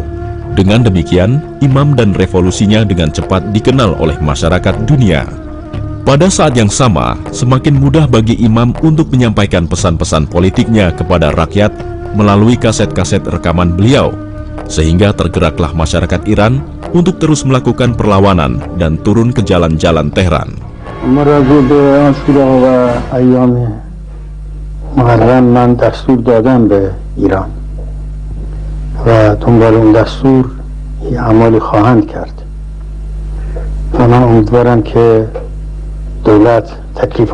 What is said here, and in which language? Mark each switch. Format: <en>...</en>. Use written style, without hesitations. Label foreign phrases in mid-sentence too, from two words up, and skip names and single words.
<id>Dengan demikian, Imam dan revolusinya dengan cepat dikenal oleh masyarakat dunia. Pada saat yang sama, semakin mudah bagi Imam untuk menyampaikan pesan-pesan politiknya kepada rakyat melalui kaset-kaset rekaman beliau, sehingga tergeraklah masyarakat Iran untuk terus melakukan perlawanan dan turun ke jalan-jalan Tehran.</id> <fa>من دستور دادم به ایران و دنبال اون دستور اعمالی خواهند کرد و من امیدوارم که دولت تکلیف</fa>